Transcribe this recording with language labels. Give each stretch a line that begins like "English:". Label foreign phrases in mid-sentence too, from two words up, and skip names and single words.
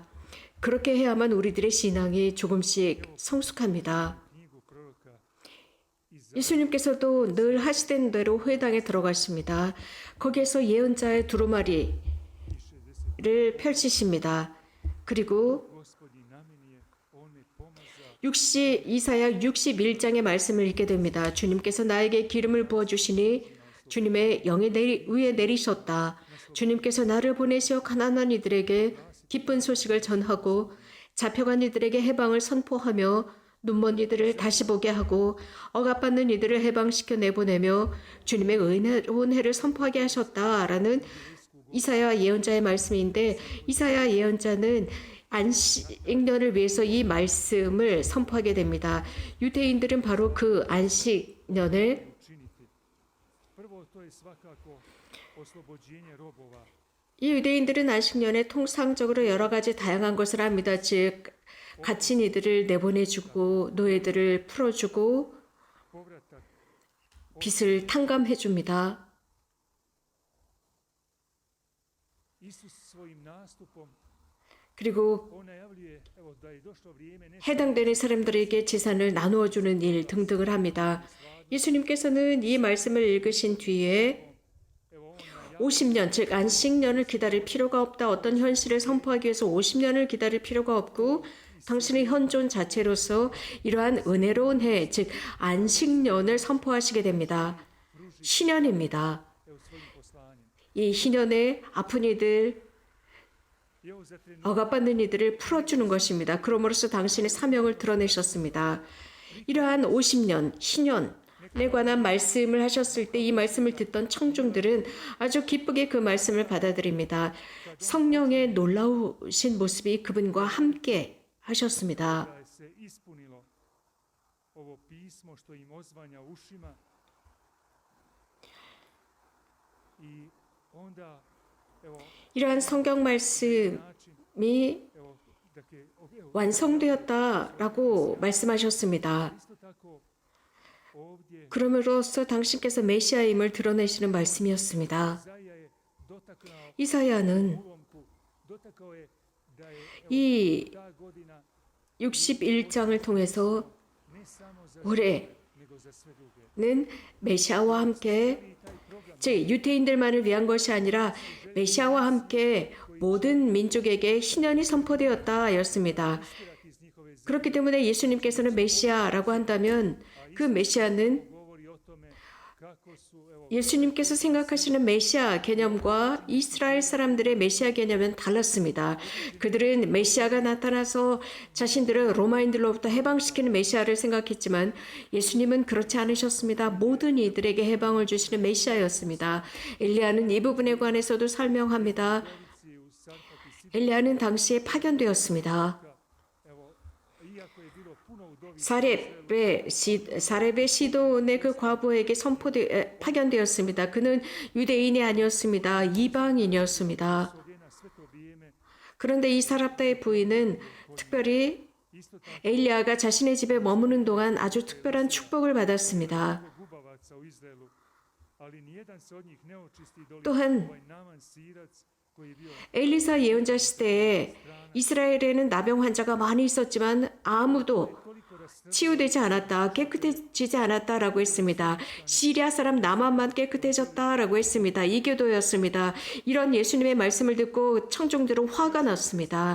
Korean: 그렇게 해야만 우리들의 신앙이 조금씩 성숙합니다. 예수님께서도 늘 하시던 대로 회당에 들어가십니다. 거기에서 예언자의 두루마리를 펼치십니다. 그리고
Croatian: Gospodin na meni je, on me pomaza.
Korean: 이사야 61장의 말씀을 읽게 됩니다. 주님께서 나에게 기름을 부어주시니 주님의 영이 위에 내리셨다. 주님께서 나를 보내시어 가난한 이들에게 기쁜 소식을 전하고 잡혀간 이들에게 해방을 선포하며 눈먼 이들을 다시 보게 하고 억압받는 이들을 해방시켜 내보내며 주님의 은혜로운 해를 선포하게 하셨다라는 이사야 예언자의 말씀인데, 이사야 예언자는 안식년을 위해서 이 말씀을 선포하게 됩니다. 유대인들은 바로 그 안식년을
Croatian: Učiniti. Prvo, to je svakako oslobođenje robova.
Korean: 이 유대인들은 안식년에 통상적으로 여러 가지 다양한 것을 합니다. 즉 갇힌 이들을 내보내주고 노예들을 풀어주고
Croatian: Povratak
Korean: 빚을 탕감해 줍니다.
Croatian: Isus svojim nastupom
Korean: 그리고
Croatian: on najavljuje evo da je došlo vrijeme ne
Korean: 해당되는 사람들에게 재산을 나누어 주는 일 등등을 합니다. 예수님께서는 이 말씀을 읽으신 뒤에
Croatian: evo on najavljuje
Korean: 50년, 즉 안식년을 기다릴 필요가 없다. 어떤 현실을 선포하기 위해서 50년을 기다릴 필요가 없고 당신의 현존 자체로서 이러한 은혜로운 해, 즉 안식년을 선포하시게 됩니다. 신년입니다.
Croatian: evo svojim poslanjem.
Korean: 이 신년에 아픈 이들,
Croatian: I evo za trenutak
Korean: 억압받는 이들을 풀어주는 것입니다. 그러므로써 당신의 사명을 드러내셨습니다. 이러한 50년, 신년에 관한 말씀을 하셨을 때 이 말씀을 듣던 청중들은 아주 기쁘게 그 말씀을 받아들입니다. 성령의 놀라우신 모습이 그분과 함께 하셨습니다.
Croatian: da se ispunilo ovo pismo što im odzvanja ušima i onda evo
Korean: 이러한 성경 말씀이
Croatian: način evo dakle evo
Korean: 완성되었다라고 말씀하셨습니다.
Croatian: isto tako ovdje
Korean: 그럼으로써 당신께서 메시아임을 드러내시는 말씀이었습니다.
Croatian: Izaja je dotaknuo
Korean: 이사야는
Croatian: ulomku, dotakao je da je evo
Korean: 이
Croatian: ta godina
Korean: 61장을 통해서
Croatian: ne samo za
Korean: 올해는
Croatian: nego za sve druge.
Korean: 메시아와 함께,
Croatian: I taj program
Korean: 즉 유대인들만을 위한 것이 아니라 메시아와 함께 모든 민족에게 신년이 선포되었다였습니다.
Croatian: istirati iz njihove zemlje
Korean: 그렇기 때문에 예수님께서는 메시아라고 한다면 그 메시아는
Croatian: govori o tome kako su evo
Korean: 예수님께서 생각하시는 메시아 개념과 이스라엘 사람들의 메시아 개념은 달랐습니다. 그들은 메시아가 나타나서 자신들을 로마인들로부터 해방시키는 메시아를 생각했지만 예수님은 그렇지 않으셨습니다. 모든 이들에게 해방을 주시는 메시아였습니다. 엘리야는 이 부분에 관해서도 설명합니다.
Croatian: u Sarfati
Korean: 엘리야는 당시에 파견되었습니다.
Croatian: evo iako je bilo puno udovica
Korean: 사렙의 시돈의 그 과부에게 파견되었습니다. 그는 유대인이 아니었습니다. 이방인이었습니다.
Croatian: odjena sve to vrijeme
Korean: 그런데 이 사랍다의 부인은 특별히
Croatian: isto tako
Korean: 엘리야가 자신의 집에 머무는 동안 아주 특별한 축복을 받았습니다.
Croatian: gubavaca u Izraelu, ali nijedan se od njih ne očisti doli
Korean: 또한
Croatian: ovaj Naman Sirac koji je bio
Korean: 엘리사 예언자 시대에 이스라엘에는 나병 환자가 많이 있었지만 아무도
Croatian: toliko rasrnio
Korean: 치유되지 않았다, 깨끗해지지 않았다라고 했습니다. 시리아 사람 나만만 깨끗해졌다라고 했습니다. 이교도였습니다. 이런 예수님의 말씀을 듣고 청중들은 화가 났습니다.